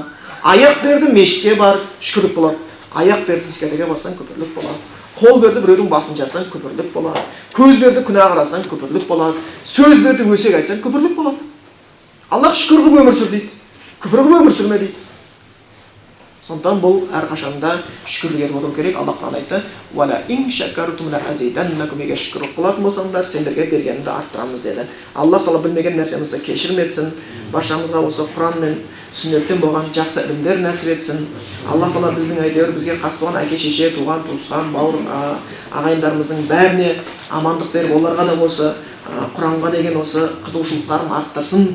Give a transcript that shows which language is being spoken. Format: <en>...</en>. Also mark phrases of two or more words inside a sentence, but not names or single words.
<kk>Аяқ берді, мешітке бар, шүкірлік болады. Аяқ берді, дискотеке барсаң, күпірлік болады. Қол берді, біреудің басын жарсаң, күпірлік болады. Көз берді, күнә қарасаң, күпірлік болады. Сөз берді, өсек айтсаң, күпірлік болады. Аллах шүкір қылып өмір сүр дейді. Күпір қылып өмір сүрме дейді. Сондықтан бұл әрқашанда шүкірлік болу керек. Аллах Құран айтты:</kk> <ar>"ولئن شكرتم لأزيدنكم",</ar> <kk>егер шүкірлік қылатын болсаңдар, сендерге бергенімді арттырамыз деді. Аллах Тағала білмеген нәрсемізді кешірім етсін. Баршамызға осы Құран мен сүннеттен болған жақсы ілімдер нәсіп етсін. Аллах Тағала біздің әйтеуір бізге қас болған әке шеше, туған туысқан, бауыр ағайындарымыздың бәріне амандық беріп, оларға да осы Құранға деген осы қызығушылықтарын арттырсын.</kk>